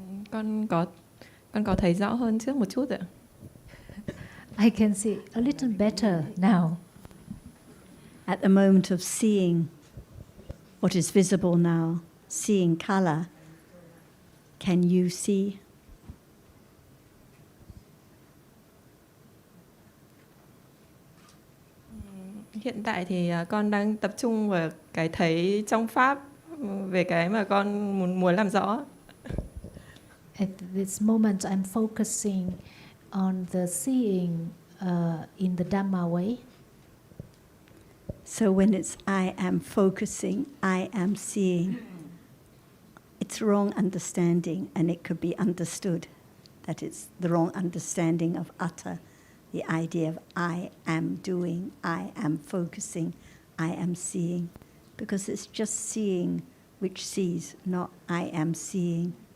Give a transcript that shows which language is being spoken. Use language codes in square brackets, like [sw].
[vi] Con có thấy rõ hơn trước một chút ạ. [en] I can see a little better now. At the moment of seeing what is visible now, seeing color, can you see? [vi] Hiện tại thì con đang tập trung vào cái thấy trong pháp về cái mà con muốn làm rõ. [en] At this moment, I'm focusing on the seeing in the Dhamma way. So when it's I am focusing, I am seeing, it's wrong understanding, and it could be understood that it's the wrong understanding of utter, the idea of I am doing, I am focusing, I am seeing, because it's just seeing which sees, not I am seeing.